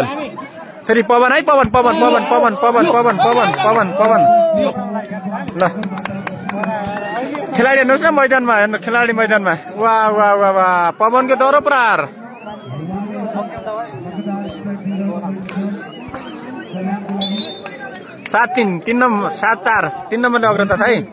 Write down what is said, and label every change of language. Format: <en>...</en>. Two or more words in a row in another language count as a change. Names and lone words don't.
<ne>फेरि पवन है, पवन पवन पवन पवन पवन पवन पवन पवन पवन। ल खेलाडी हेर्नुहोस् न मैदानमा, हेर्नु खेलाडी मैदानमा। वाह वाह वाह वाह, पवनको दौरो प्रहार। सात तीन, 7-4, 3 नम्बरले अग्रता छ है।</ne>